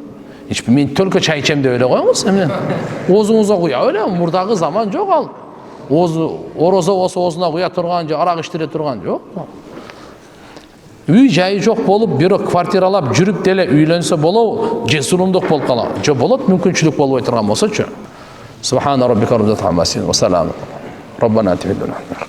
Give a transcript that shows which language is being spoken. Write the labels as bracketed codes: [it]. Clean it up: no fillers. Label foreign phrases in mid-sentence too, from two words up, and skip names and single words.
[ky] Мен только чай içем деп эле коюңуз. Оозуңузга куя эле, мурдагы заман жок ал. Орозо болсо оозуна куя турган же арак иштире турган жок. Үй жайы жок болуп, бирок квартиралап жүрүп деле үйлөнсө болобу, же зулумдук болуп калат. Же болот, мүмкүнчүлүк болбой турган болсочу. [ar] سبحان ربك رب العزة عما يصفون وسلام ربنا آتنا